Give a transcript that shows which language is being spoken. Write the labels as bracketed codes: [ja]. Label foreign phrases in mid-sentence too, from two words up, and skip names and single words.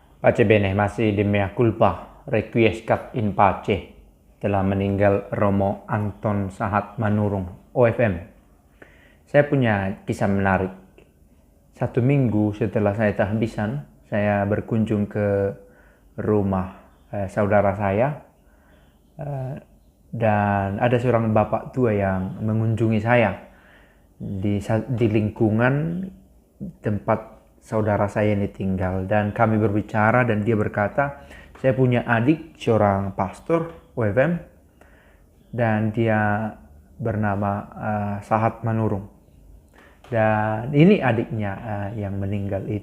[it] Pace bene, [id] masih di [la] mea culpa, requiescat in pace. [id] Telah meninggal Romo Anton Sahat Manurung, OFM. Saya punya kisah menarik. 1 minggu setelah saya tahbisan, saya berkunjung ke rumah saudara saya. Dan ada seorang bapak tua yang mengunjungi saya di lingkungan tempat saudara saya ini tinggal, dan kami berbicara dan dia berkata, saya punya adik seorang pastor OFM dan dia bernama Sahat Manurung, dan ini adiknya yang meninggal itu.